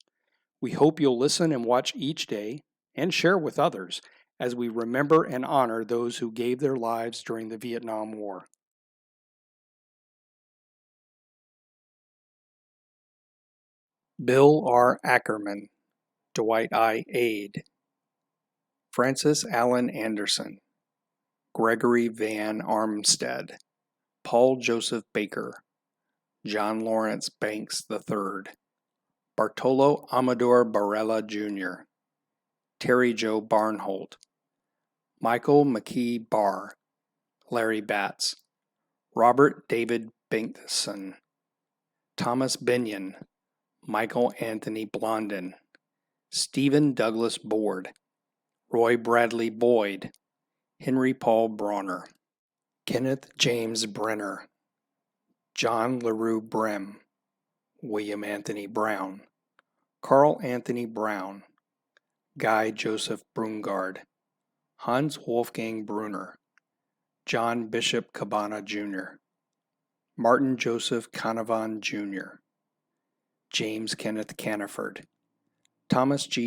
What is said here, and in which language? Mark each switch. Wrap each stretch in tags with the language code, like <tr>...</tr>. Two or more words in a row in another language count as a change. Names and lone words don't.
<en>We hope you'll listen and watch each day and share with others as we remember and honor those who gave their lives during the Vietnam War. Bill R. Ackerman, Dwight I. Ade, Francis Allen Anderson, Gregory Van Armstead, Paul Joseph Baker, John Lawrence Banks III, Bartolo Amador Barella Jr., Terry Joe Barnholt, Michael McKee Barr, Larry Batts, Robert David Binkson, Thomas Benyon, Michael Anthony Blondin, Stephen Douglas Board, Roy Bradley Boyd, Henry Paul Bronner, Kenneth James Brenner, John LaRue Brem, William Anthony Brown, Carl Anthony Brown, Guy Joseph Brungard, Hans Wolfgang Brunner, John Bishop Cabana Jr., Martin Joseph Canavan Jr., James Kenneth Caniford, Thomas G.</en>